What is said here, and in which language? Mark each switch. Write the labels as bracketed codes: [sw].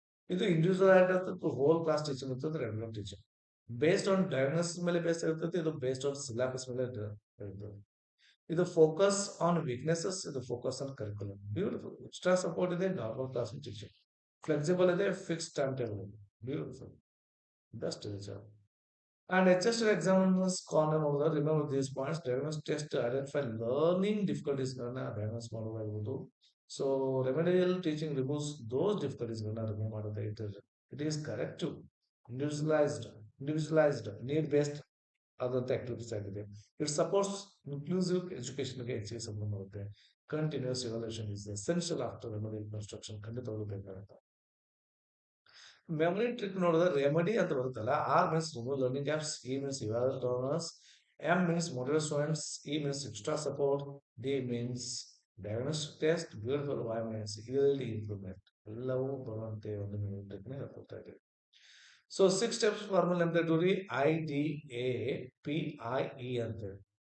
[kn] ಇದು [en] individual [kn] ಆಗಿರ್ತದೆ, [en] whole class teaching [kn] ಇರ್ತದೆ [en] Regular teaching. Based on diagnosis [kn] ಮೇಲೆ ಬೇಸ್ ಇರ್ತದೆ, ಇದು [en] based on syllabus [kn] ಮೇಲೆ ಇರ್ತದೆ. ಇದು [en] Focus on weaknesses, ಇದು focus on curriculum. Beautiful. Extra support [kn] ಇದೆ, [en] Normal class teaching flexible ಇದೆ, fix time table. Beautiful, best [kn] ಇದೆ sir. [en] And HST examiners corner [kn] ನೋಡಿದ್ರೆ [en] remember these points, diagnosis test to identify learning difficulties [kn] ಗಳನ್ನ [en] diagnose [kn] ಮಾಡಬಹುದು. [en] So remedial teaching removes those difficulties [kn] ಗಳನ್ನ [en] remove [kn] ಮಾಡುತ್ತೆ. [en] It is corrective, individualized, need based [kn] ಆದಂತ activities ಆಗಿದೆ. [en] It supports inclusive education [kn] ಗೆ ಹೆಚ್ಚಿಗೆ ಸಂಬಂಧ ಮಾಡುತ್ತೆ. [en] Continuous evaluation is essential after remedial construction, [kn] ಖಂಡಿತವಾಗ್ಲೂ ಬೇಕಾಗುತ್ತೆ. [en] memory trick [kn] ನೋಡಿದ್ರೆ ರೆಮಿಡಿ ಅಂತ ಬರುತ್ತಲ್ಲ, [en] R means remove learning gaps, E means evaluate learners, M means motivate students, E means extra support, D means diagnostic test, beautiful, Y means yield improvement. [kn] ಎಲ್ಲವೂ ಬರುವಂತೆ ಒಂದು memory trick ನ ಹೇಳ್ಕೊಳ್ತಾ ಇದ್ದೀವಿ. So [en] 6 steps formula [kn] ಅಂತ ಹೇಳ್ತೀವಿ, IDAPIE ಅಂತೇಳಿ.